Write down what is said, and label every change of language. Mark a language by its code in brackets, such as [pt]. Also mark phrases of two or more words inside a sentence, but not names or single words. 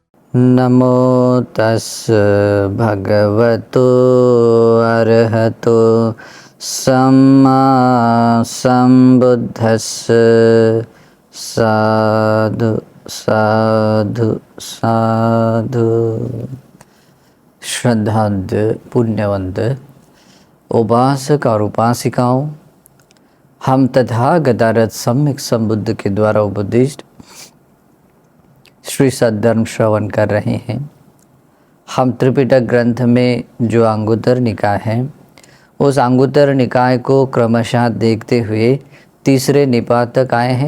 [pi] नमो तस् भगवतो अरहतो सम्मा सम्बुद्धस्स। साधु साधु साधु। [hi] श्रद्धांत पुण्यवंत उपासक और उपासिकाओं, हम तथागतारथ सम्यक संबुद्ध के द्वारा उपदिष्ट श्री सद्धर्म श्रवण कर रहे हैं। हम त्रिपिटक ग्रंथ में जो अंगुत्तर निकाय है, उस अंगुत्तर निकाय को क्रमशः देखते हुए तीसरे निपात तक आए हैं।